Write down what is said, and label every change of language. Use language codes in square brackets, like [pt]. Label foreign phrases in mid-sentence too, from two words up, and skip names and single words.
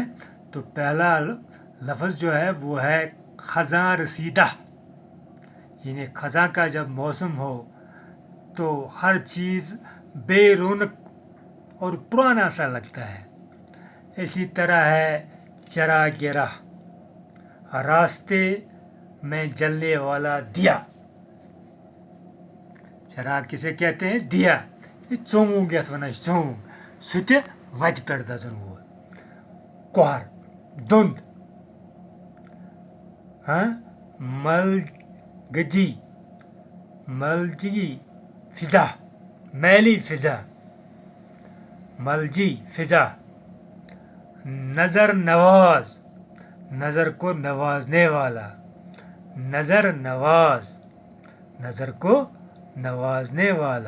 [hi] तो पहला लफ्ज़ जो है वो है ख़ज़ां रसीदा, यानी ख़ज़ां का जब मौसम हो तो हर चीज़ बेरौनक और पुराना सा लगता है। इसी तरह है चराग राह, रास्ते में जलने वाला दिया। चराग किसे कहते हैं? दिया। [ks] चोंग यथ वनान चोंग, सु ते वति पेठ दजन वोल। [hi] कोहर, धुंध, मलजी फिजा, मैली फिजा, मलजी फिजा। नज़र नवाज, नज़र को नवाजने वाला, नज़र नवाज, नज़र को नवाजने वाला।